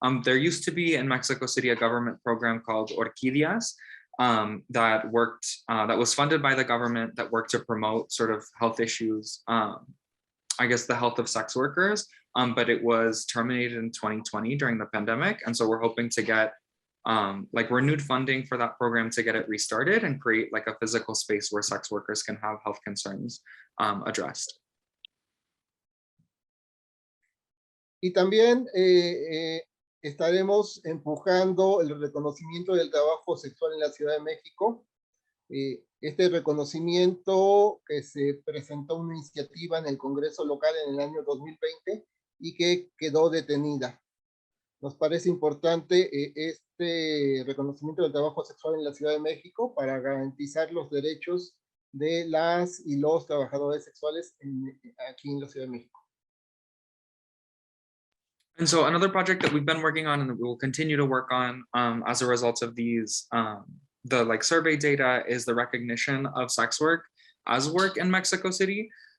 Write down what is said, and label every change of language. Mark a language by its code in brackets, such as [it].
[en] There used to be in Mexico City a government program called Orquídeas that was funded by the government, that worked to promote sort of health issues, I guess the health of sex workers, but it was terminated in 2020 during the pandemic. And so we're hoping to get like renewed funding for that program to get it restarted and create like a physical space where sex workers can have health concerns addressed. [es] Y también estaremos empujando el reconocimiento del trabajo sexual en la Ciudad de México. Este reconocimiento que se presentó una iniciativa en el Congreso local en el año 2020 y que quedó detenida. Nos parece importante este reconocimiento del trabajo sexual en la Ciudad de México para garantizar los derechos de las y los trabajadores sexuales aquí en la Ciudad de México. [en] And so another project that we've been working on and that we will continue to work on as a result of these, the like survey data, is the recognition of sex work as work in Mexico City.